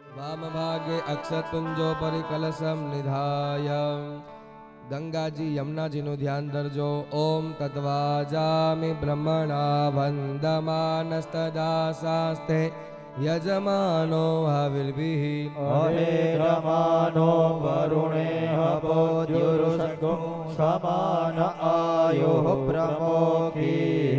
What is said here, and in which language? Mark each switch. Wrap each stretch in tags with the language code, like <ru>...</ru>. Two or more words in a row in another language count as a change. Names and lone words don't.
<sa>वामभागे अक्षतुंजोपरि कलशं निधाय</sa> <gu>ગંગા જી યમુના જી નું ધ્યાન ધરજો।</gu> <sa>ओम तत्वाजामि ब्रह्मणा वंदमानस्तदा शास्ते यजमानो हविर्भिः अहेरमानो वरुणेह बोध्युरुषगुं समान आयुः प्रमोखीः</sa>